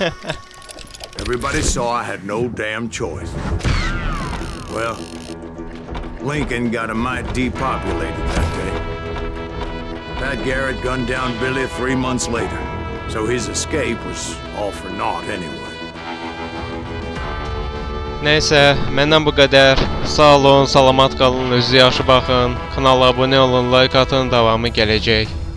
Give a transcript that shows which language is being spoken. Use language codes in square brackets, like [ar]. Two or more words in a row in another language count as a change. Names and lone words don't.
[en] Everybody saw I had no damn choice. Well, Lincoln got a mite depopulated that day. Pat Garrett gunned down Billy 3 months later, so his escape was all for naught anyway. [az] Neyse, məndən bu qədər. Sağ olun, salamat qalın, özünüzə yaxşı baxın. Kanala abunə olun, like atın, davamı gələcək.